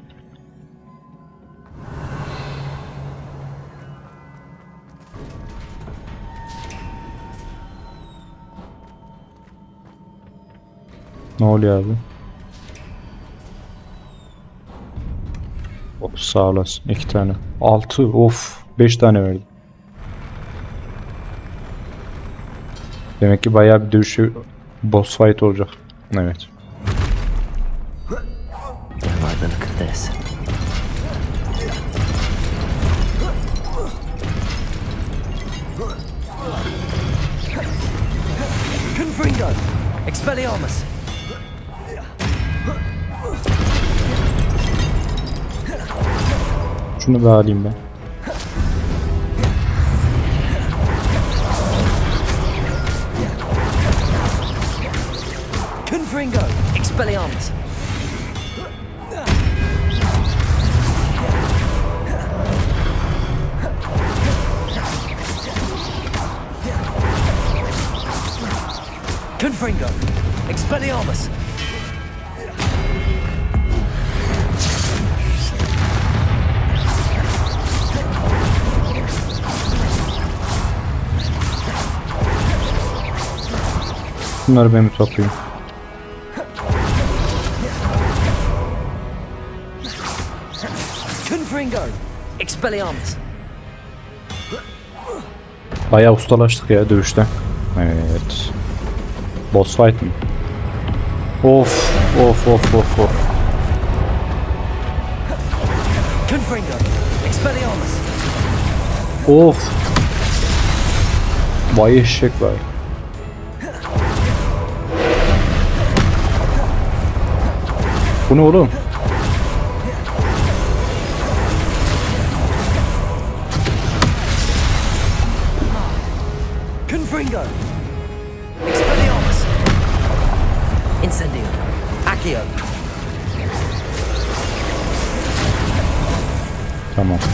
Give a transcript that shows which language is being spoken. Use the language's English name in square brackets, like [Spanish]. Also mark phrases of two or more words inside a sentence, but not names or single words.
[Turkish] Ne oluyor abi? Oh, sağ olasın. 2 tane. 6. Of. 5 tane verdi. Demek ki bayağı bir dövüşü [English] boss fight [Turkish] olacak. Evet. [English] I like the look of this. [Turkish] Confringo! Expelliarmus! Şunu bir alayım ben. Confringo! Expelliarmus! Confringo! Expelliarmus! Bunları ben bir toplayayım. Confringo! Expelliarmus! Bayağı ustalaştık ya dövüşte. Evet. [English] Boss fight [Turkish] mi? Of of of of of. Confringo! Expelliarmus! Of. Vay eşek var. Bu ne oğlum? Confringo! Expelliarmus! Incendio! Accio! Tamam.